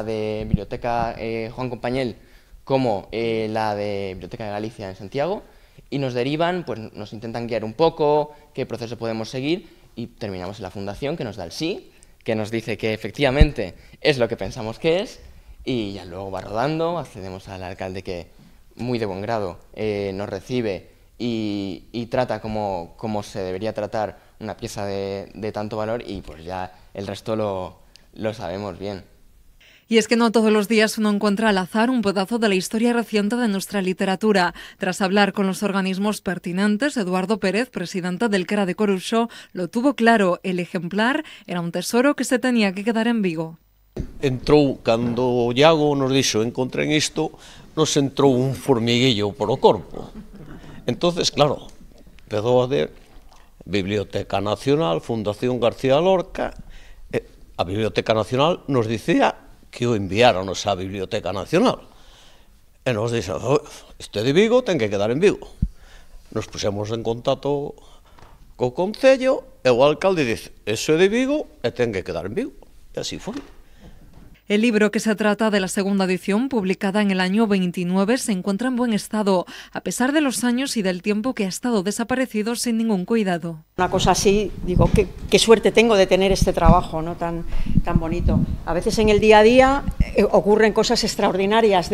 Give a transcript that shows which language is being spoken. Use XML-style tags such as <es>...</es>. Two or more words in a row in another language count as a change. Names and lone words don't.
<es>de Biblioteca Juan Compañel como la de Biblioteca de Galicia en Santiago, y nos derivan, pues nos intentan guiar un poco, qué proceso podemos seguir, y terminamos en la fundación, que nos da el sí, que nos dice que efectivamente es lo que pensamos que es, y ya luego va rodando, accedemos al alcalde, que muy de buen grado nos recibe y trata como se debería tratar una pieza de tanto valor, y pues ya el resto lo sabemos bien. Y es que no todos los días uno encuentra al azar un pedazo de la historia reciente de nuestra literatura. Tras hablar con los organismos pertinentes, Eduardo Pérez, presidente del CRA de Coruxo, lo tuvo claro: el ejemplar era un tesoro que se tenía que quedar en Vigo.</es> <gl>Entrou, cando Iago nos dixo encontrén isto, nos entrou un formiguillo por o corpo. Entonces, claro, empezou a ver Biblioteca Nacional, Fundación García Lorca. A Biblioteca Nacional nos dicía que o enviáronos á Biblioteca Nacional. E nos dixo, este de Vigo ten que quedar en Vigo. Nos pusemos en contacto co Concello, e o alcalde dice, eso é de Vigo e ten que quedar en Vigo. E así foi.</gl> <es>El libro, que se trata de la segunda edición, publicada en el año 29, se encuentra en buen estado, a pesar de los años y del tiempo que ha estado desaparecido sin ningún cuidado. Una cosa así, digo, qué suerte tengo de tener este trabajo, ¿no? tan bonito. A veces en el día a día ocurren cosas extraordinarias.</es>